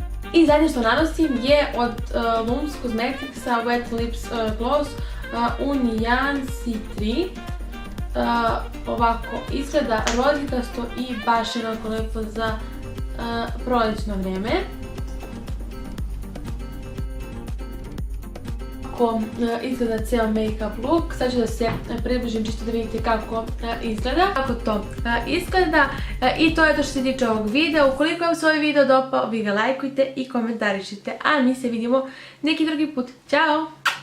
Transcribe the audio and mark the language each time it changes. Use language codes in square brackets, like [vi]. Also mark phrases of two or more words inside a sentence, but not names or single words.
[sr] I zadnje što nanosim je od Lums Cosmeticsa Wet Lips Gloss u nijansi 3. Ovako izgleda rozikasto i baš je onako lepo za prolećno vrijeme. Ovako izgleda cijel [en] make-up look. [sr] Sad ću da se približim čisto da vidite kako izgleda. Kako to izgleda. I to je to što se tiče ovog videa. Ukoliko vam se ovaj video dopao, vi ga lajkujte i komentarišite. A mi se vidimo neki drugi put. Ćao!